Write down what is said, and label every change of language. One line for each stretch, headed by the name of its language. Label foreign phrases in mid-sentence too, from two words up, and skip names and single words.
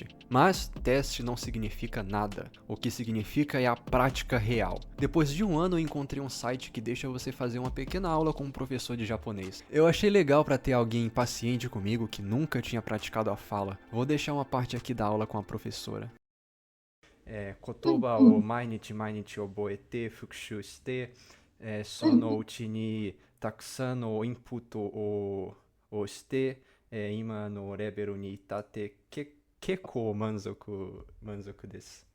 Portuguese: Mas teste não significa nada. O que significa é a prática real. Depois de um ano eu encontrei um site que deixa você fazer uma pequena aula com um professor de japonês. Eu achei legal para ter alguém paciente comigo que nunca tinha praticado a fala. Vou deixar uma parte aqui da aula com a professora.
Japanese: 言葉を毎日毎日覚えて復習して、そのうちにたくさんのインプットをして、今のレベルに至って結構満足です。